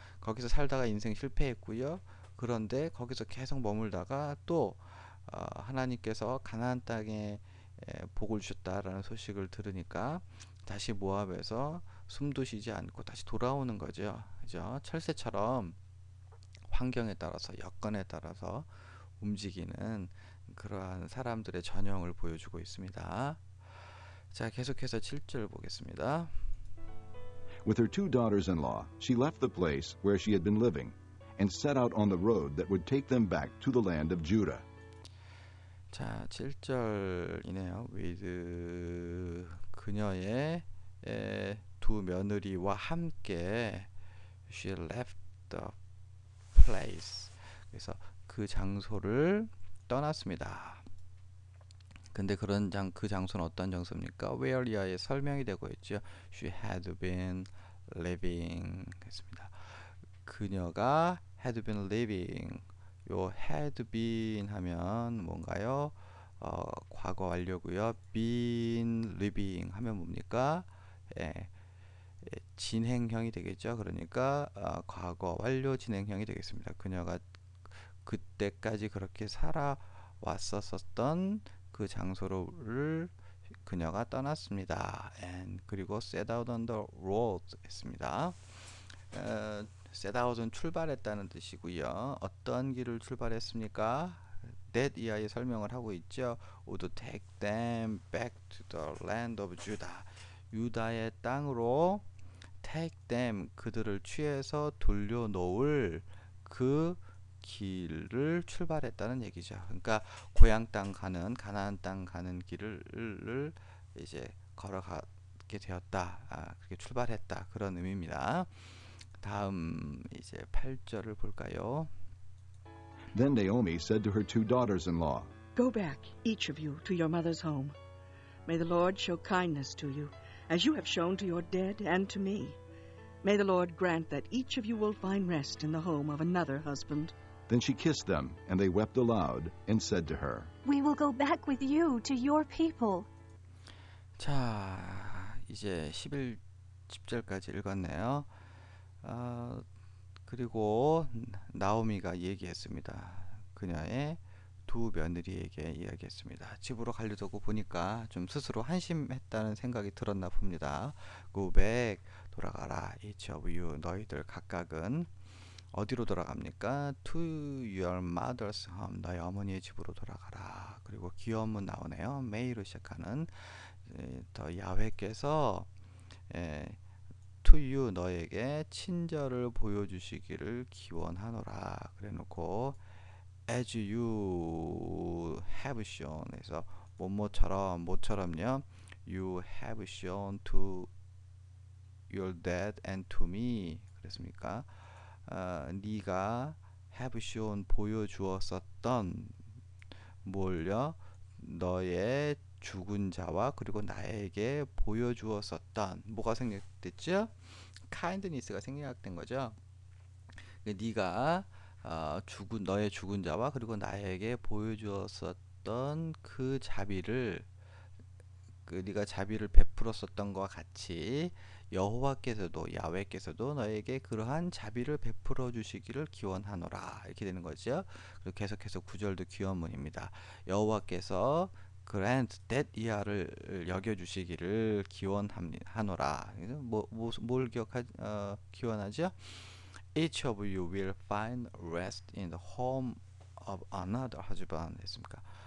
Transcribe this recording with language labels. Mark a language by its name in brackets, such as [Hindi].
[Korean] 거기서 살다가 인생 실패했고요. 그런데 거기서 계속 머물다가 또 하나님께서 가나안 땅에 복을 주셨다라는 소식을 들으니까 다시 모압에서 숨도 쉬지 않고 다시 돌아오는 거죠. 그죠? 철새처럼 환경에 따라서 여건에 따라서 움직이는 그러한 사람들의 전형을 보여주고 있습니다. 자, 계속해서 7절 보겠습니다. [English] With her two daughters-in-law, she left the place where she had been living and set out on the road that would take them back to the land of Judah. [Korean] 자, 7절이네요. [English] with [Korean] 그녀의 두 며느리와 함께 [English] she left the place. [Korean] 그래서 그 장소를 떠났습니다. 근데 그 장소는 어떤 장소입니까? [English] where [Korean] 이하에 설명이 되고 있죠. [English] she had been living [Korean] 했습니다. 그녀가 [English] had been living. [Korean] 요 had been 하면 뭔가요? 과거 완료고요. been living 하면 뭡니까? 진행형이 되겠죠. 그러니까 과거 완료 진행형이 되겠습니다. 그녀가 그때까지 그렇게 살아왔었던 그 장소를 그녀가 떠났습니다. [English] And [Korean] 그리고 [English] set out on the road [Korean] 했습니다. set out은 출발했다는 뜻이고요. 어떤 길을 출발했습니까? that 이하의 설명을 하고 있죠. [English] would take them back to the land of Judah. [Korean] 유다의 땅으로 [English] take them [Korean] 그들을 취해서 돌려놓을 그 길을 출발했다는 얘기죠. 그러니까 고향 땅 가는 가나안 땅 가는 길을 이제 걸어가게 되었다. 그렇게 출발했다. 그런 의미입니다. 다음 이제 8절을 볼까요? [English] Then Naomi said to her two daughters-in-law, Go back, each of you, to your mother's home. May the Lord show kindness to you, as you have shown to your dead and to me. May the Lord grant that each of you will find rest in the home of another husband. Then she kissed them, and they wept aloud, and said to her, We will go back with you to your people. [Korean] 자, 이제 10절까지 읽었네요. 그리고 나오미가 얘기했습니다. 그녀의 두 며느리에게 이야기했습니다. 집으로 가려고 보니까 좀 스스로 한심했다는 생각이 들었나 봅니다. [English] Go back, [Korean] 돌아가라. [English] Each of you, [Korean] 너희들 각각은 어디로 돌아갑니까? [English] To your mother's home, [Korean] 너희 어머니의 집으로 돌아가라. 그리고 기원문 나오네요. may로 시작하는 더 야훼께서 [English] to you, [Korean] 너에게 친절을 보여주시기를 기원하노라. 그래놓고 [English] as you have shown, [Korean] 그래서 모처럼요. [English] you have shown to your dad and to me. [Korean] 그랬습니까? 네가 [English] have shown [Korean] 보여주었었던 뭘요? 너의 죽은 자와 그리고 나에게 보여주었었던 뭐가 생략됐죠? kindness가 생략된 거죠. 네가 너의 죽은 자와 그리고 나에게 보여주었었던 그 자비를 네가 자비를 베풀었었던 것과 같이 여호와께서도 야훼께서도 너에게 그러한 자비를 베풀어 주시기를 기원하노라. 이렇게 되는 거죠. 그리고 계속해서 9절도 기원문입니다. 여호와께서 [English] grant that [Korean] 이하를 여겨주시기를 기원하노라. 뭘 기원하죠? [English] Each of you will find rest in the home of another husband [Korean] 했습니까?